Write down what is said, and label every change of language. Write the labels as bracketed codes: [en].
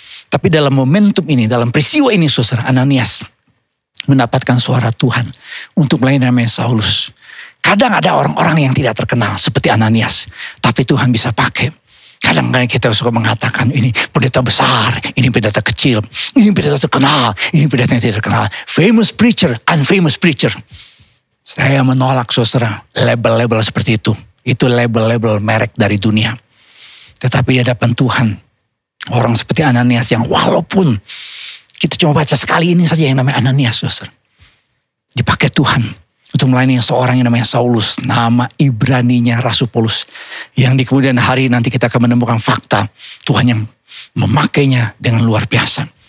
[id] Tapi dalam momentum ini, dalam peristiwa ini saudara, Ananias mendapatkan suara Tuhan untuk melayani namanya Saulus. Kadang ada orang-orang yang tidak terkenal seperti Ananias, tapi Tuhan bisa pakai. Kadang-kadang kita suka mengatakan ini pendeta besar, ini pendeta kecil, ini pendeta terkenal, ini pendeta yang tidak terkenal. [en] Famous preacher, unfamous preacher. [id] Saya menolak saudara label-label seperti itu. Itu label-label merek dari dunia. Tetapi di hadapan Tuhan, orang seperti Ananias yang walaupun kita cuma baca sekali ini saja yang namanya Ananias, saudara, dipakai Tuhan untuk melayani seorang yang namanya Saulus, nama Ibraninya Rasul Paulus, yang di kemudian hari nanti kita akan menemukan fakta Tuhan yang memakainya dengan luar biasa.